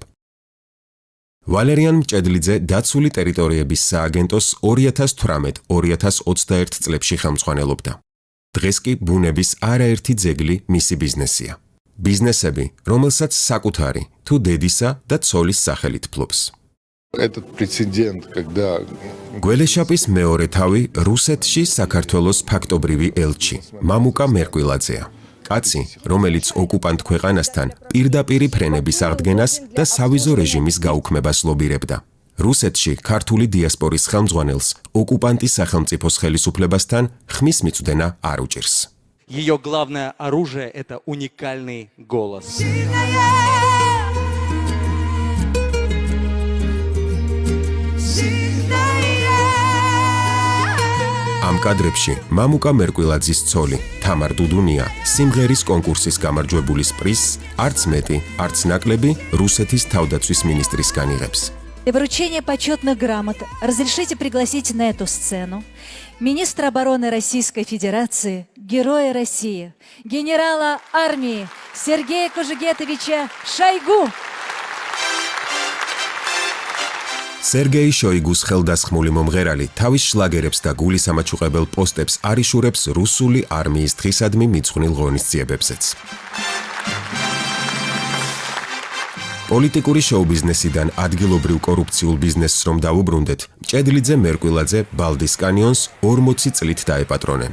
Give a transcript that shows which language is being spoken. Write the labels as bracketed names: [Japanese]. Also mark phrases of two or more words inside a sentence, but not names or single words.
[Georgian] ვალერიან მჭედლიძე დაცული ტერიტორიების სააგენტოს 2018-2021 წლებში ხელმძღვანელობდა. დღეს კი ბუნების არაერთი ძეგლი მისი ბიზნესია. ბიზნესები, რომელსაც საკუთარი თუ დედისა და ცოლის სახელით ფლობს. [Russian] Этот прецедент, когда [Georgian] გველეშაპის მეორე თავი რუსეთში საქართველოს ფაქტობრივი ელჩი, მამუკა მერკვილაძეა. კაცი, რომელიც ოკუპანტ ქვეყანასთან პირდაპირი ფრენების აღდგენას და სავიზო რეჟიმის გაუქმებას ლობირებდა. რუსეთში ქართული დიასპორის ხელმძღვანელს ოკუპანტის სახელმწიფოს ხელისუფლებასთან ხმის მიწვდენა არ უჭირს. [Russian] Ее главное оружие – это уникальный голос. [Georgian] ამ კადრებში მამუკა მერკვილაძის ცოლი თამარ დუდუნია სიმღერის კონკურსის გამარჯვებულის პრიზს არც მეტი, არც ნაკლები რუსეთის თავდაცვის მინისტრისგან იღებს. [Russian] Для вручения почетных грамот разрешите пригласить на эту сцену министра обороны Российской Федерации, Героя России, генерала армии Сергея Кожегетовича Шойгу. [Georgian] სერგეი შოიგუს ხელდასხმული მომღერალი თავის შლაგერებს და გულისამაჩუყებელ პოსტებს არიშურებს რუსული არმიის დღისადმი მიძღვნილ ღონისძიებებზეც. პოლიტიკური შოუ-ბიზნესიდან ადგილობრივ კორუფციულ ბიზნესს რომ დაუბრუნდეთ, მჭედლიძე მერკვილაძე ბალდის კანიონს 40 წლით დაეპატრონენ.